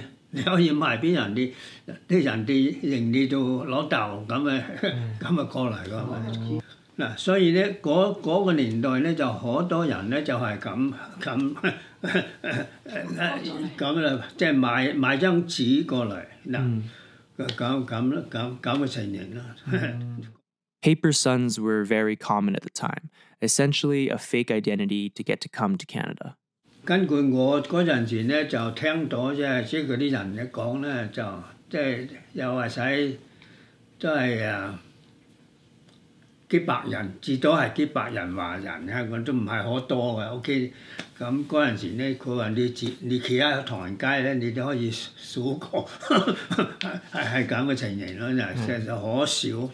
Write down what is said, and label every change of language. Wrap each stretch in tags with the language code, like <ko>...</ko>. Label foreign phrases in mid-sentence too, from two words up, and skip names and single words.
<yue>你可以賣俾人哋，啲人哋認你做老豆咁啊過嚟㗎。嗱，所以咧嗰個年代咧就好多人咧就係咁啦，即係買張紙過嚟嗱，咁嘅情形啦。</yue> <en>Paper sons were very common at the time, essentially a fake identity to get to come to Canada.</en> <yue>根據我嗰陣時咧就聽到即係嗰啲人咧講咧就即係又話使都係幾百人，至多係幾百人華人香港都唔係好多嘅。OK， 咁嗰陣時咧佢話你企喺唐人街咧，你都可以數過，係咁嘅情形咯，就可少。</yue>